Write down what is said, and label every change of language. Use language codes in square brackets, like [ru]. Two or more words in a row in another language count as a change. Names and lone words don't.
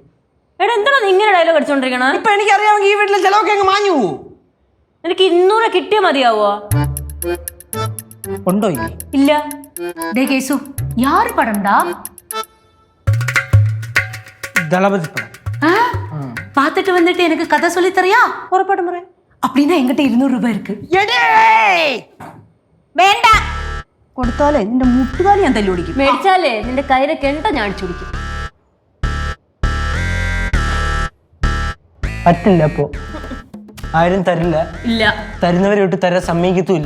[ml] എടാ, എന്താണ് നീ ഇങ്ങനെ ഡയലോഗ് അടിച്ചോണ്ടിരിക്കണ? ഇപ്പൊ എനിക്കറിയാമെങ്കിൽ ഈ വീട്ടിലെ ചെലവൊക്കെ അങ്ങ് മാഞ്ഞു പോവോ? എനിക്ക് 200 കിട്ടിയാ മതിയാവോ? ഉണ്ടോ? ഇല്ല. [ta] டேய் கேசு, யார் படம்டா? [ml] ദളപതി പടം. [ta] பார்த்துட்டு வந்துட்டு எனக்கு கதை சொல்லி தரியா? [ml] ഉറപ്പായിട്ടും പറയാം. [ta] அப்படின்னா என்கிட்ட 200 ரூபாய் இருக்கு. [ml] വേണ്ട, കൊടുത്താലേ നിന്റെ മുട്ടുകാലി ഞാൻ തല്ലി ഓടിക്കും. മേടിച്ചാലേ നിന്റെ കയ്യിലെ കെണ്ട ഞാൻ അടിച്ചു പിടിക്കും. പറ്റില്ല. അപ്പോ ആരും തരില്ല. ഇല്ല. തരുന്നവരെ വിട്ട് തരാൻ സമ്മതിക്കത്തുമില്ല.